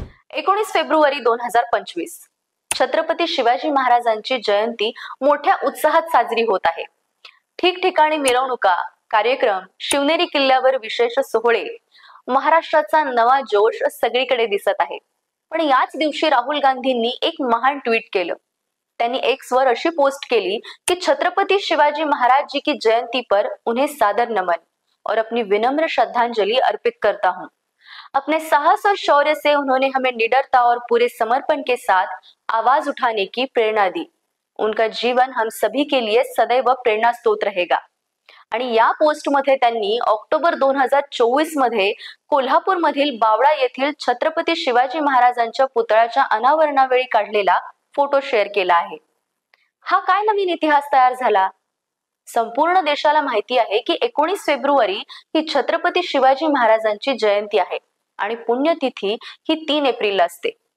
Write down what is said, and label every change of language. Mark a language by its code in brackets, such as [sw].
[mr] 19 February 2025 Chhatrapati Shivaji महाराजांची जयंती मोठ्या उत्साहात साजरी होत आहे. ठिकठिकाणी मिरवणुका, कार्यक्रम, शिवनेरी किल्ल्यावर विशेष सोहळे, महाराष्ट्राचा नवा जोश सगळीकडे दिसत आहे. पण याच दिवशी राहुल गांधींनी एक महान ट्विट केलं. त्यांनी X वर अशी पोस्ट केली की [hi] छत्रपती शिवाजी महाराज जी की जयंती पर उन्हें सादर नमन और अपनी विनम्र श्रद्धांजलि अर्पित करता हूँ. अपने साहस और शौर्य से उन्होंने हमें निडरता और पूरे समर्पण के साथ आवाज उठाने की प्रेरणा दी. उनका जीवन हम सभी के लिए सदैव प्रेरणा स्रोत रहेगा. [mr] आणि या पोस्ट मध्ये त्यांनी ऑक्टोबर 2024 मध्ये कोल्हापूर मधील बावळा येथील छत्रपती शिवाजी महाराजांच्या पुतळ्याच्या अनावरणावेळी काढलेला फोटो शेअर केला आहे. हा काय नवीन इतिहास तयार झाला? संपूर्ण देशाला माहिती आहे की 19 फेब्रुवारी ही छत्रपती शिवाजी महाराजांची जयंती आहे आणि पुण्यतिथी ही 3 एप्रिलला असते.